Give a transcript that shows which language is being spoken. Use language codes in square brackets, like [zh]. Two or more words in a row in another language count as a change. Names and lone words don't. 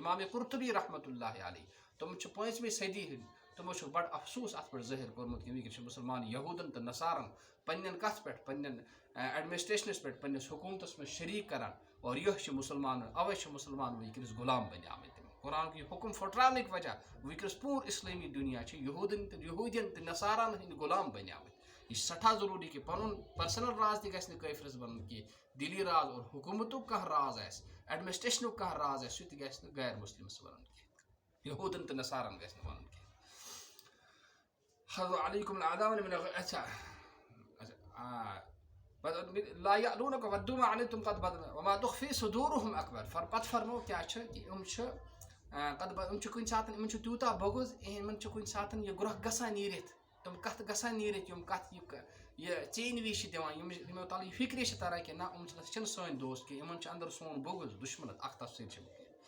[ks] امام قرطبی رحمتہ اللہ علیہ تِم چھِ 5ویں صدی ہٕنٛدۍ، تِمو چھُ بڑٕ افسوٗس اتھ پٮ۪ٹھ ظٲہر کوٚرمُت کہِ وٕنکٮ۪ن چھِ مُسلمان یہوٗدن تہٕ نصارن پننٮ۪ن کتھ پٮ۪ٹھ، پننٮ۪ن ایڈمنسٹریشنس پٮ۪ٹھ، پننِس حکوٗمتس منٛز شریٖک کران، اور یِہوٚے چھِ مُسلمان، اوے چھِ مُسلمان وٕنکٮ۪نس غلام بنیمٕتۍ، قرآنُک یہِ حُکم پھٕٹراونٕکۍ وجہ وٕنکٮ۪نس پوٗرٕ اسلٲمی دُنیا چھِ یہوٗدین تہٕ نصارن ہٕنٛدۍ غلام بنیمٕتۍ۔ یہِ چھِ سٮ۪ٹھاہ ضروٗری کہِ پنُن پٔرسنل راز تہِ گژھِ نہٕ کٲفرس بنُن کینٛہہ، دِلی راز اور حکوٗمتُک کانٛہہ راز آسہِ، ایڈمنسٹریشنُک کانٛہہ راز آسہِ، سُہ تہِ گژھِ نہٕ غیر مسلمس ونُن کینٛہہ، یہوٗدن تہٕ نصارن گژھِ نہٕ ونُن کینٛہہ۔ [ar] لا یألونکم ودوا ما عنتم قد بدت وما تخفی صدورہم اکبر، [ks] پتہٕ فرمو کیٛاہ چھِ کہِ یِم چھِ کُنہِ ساتہٕ یِمن چھُ تیوٗتاہ بغض، یِمن چھُ کُنہِ ساتہٕ یہِ گرٛۄکھ گژھان نیٖرِتھ، تِم کتھٕ گژھان نیٖرِتھ، یِم کتھ یہِ ژیٚنۍ چھِ دِوان، یِمو تل یہِ فکرِ چھِ تران کہِ نہ یِم چھِنہٕ سٲنۍ دوست کینٛہہ، یِمن چھُ اندر سون بغض دُشمنت، اکھ تفصیٖل چھِ